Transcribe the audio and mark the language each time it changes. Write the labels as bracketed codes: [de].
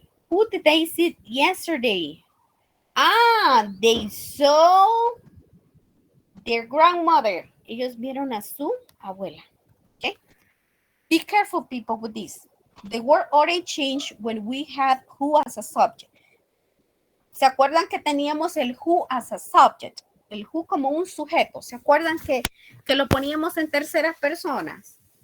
[en] Who did they see yesterday? They saw their grandmother. [es] Ellos vieron a su abuela. [en] Okay? Be careful, people, with this. The word already changed when we had who as a subject. [es] ¿Se acuerdan que teníamos el [en] who as a subject? [es] El who como un sujeto. ¿Se acuerdan que lo poníamos en terceras personas?